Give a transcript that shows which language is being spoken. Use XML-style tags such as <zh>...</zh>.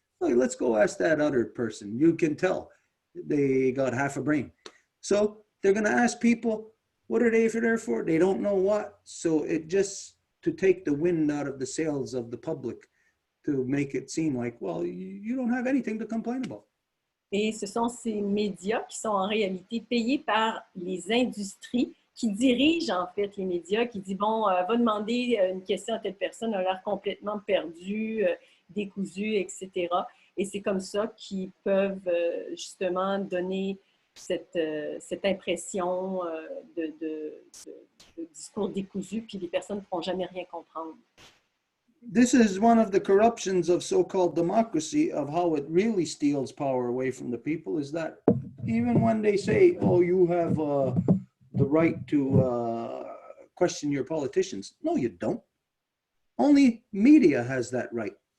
<en>Look, let's go ask that other person. You can tell they got half a brain. So they're going to ask people, what are they there for? They don't know what. So it just to take the wind out of the sails of the public to make it seem like, well, you don't have anything to complain about.</en> <fr>Et ce sont ces médias qui sont en réalité payés par les industries qui dirigent en fait les médias, qui disent, bon, va demander une question à telle personne, elle a l'air complètement perdue, décousue, etc. Et c'est comme ça qu'ils peuvent justement donner cette impression de discours décousu, puis les personnes ne pourront jamais rien comprendre.</fr> <en>This is one of the corruptions of so-called democracy, of how it really steals power away from the people, is that even when they say, oh, you have the right to question your politicians, no, you don't. Only media has that right.</en>